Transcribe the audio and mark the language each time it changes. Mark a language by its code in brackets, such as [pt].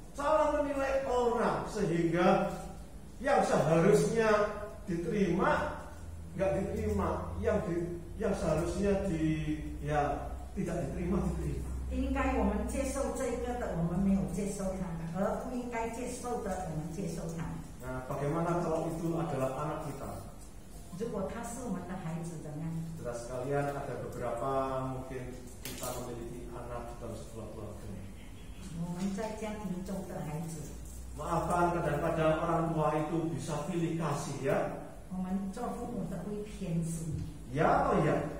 [id] salah menilai orang sehingga yang seharusnya diterima nggak diterima, yang seharusnya tidak diterima diterima. [zh] 应该我们接受这个的，我们没有接受它；而不应该接受的，我们接受它。 [id] Nah, bagaimana kalau itu adalah anak kita? [zh] 如果他是我们的孩子的呢？ [id] Saudara sekalian, ada beberapa mungkin kita memiliki anak dalam sebuah keluarga. [zh] 我们在家庭中的孩子， [id] Maafkan, kadang-kadang orang tua itu bisa pilih kasih ya. [zh] 我们做父母的会偏心， [id] Ya atau ya?